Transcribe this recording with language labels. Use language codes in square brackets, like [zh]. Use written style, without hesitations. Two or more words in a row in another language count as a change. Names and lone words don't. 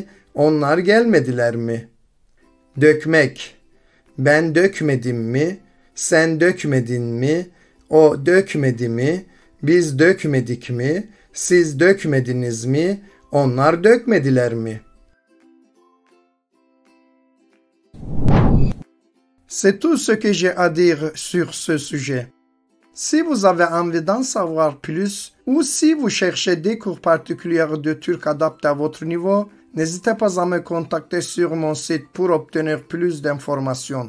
[tr] Onlar gelmediler mi? Dökmek. Ben dökmedim mi? Sen dökmedin mi? O dökmedi mi? Biz dökmedik mi? Siz dökmediniz mi? Onlar dökmediler mi? [fr] C'est tout ce que j'ai à dire sur ce sujet. Si vous avez envie d'en savoir plus ou si vous cherchez des cours particuliers de turc adaptés à votre niveau, n'hésitez pas à me contacter sur mon site pour obtenir plus d'informations.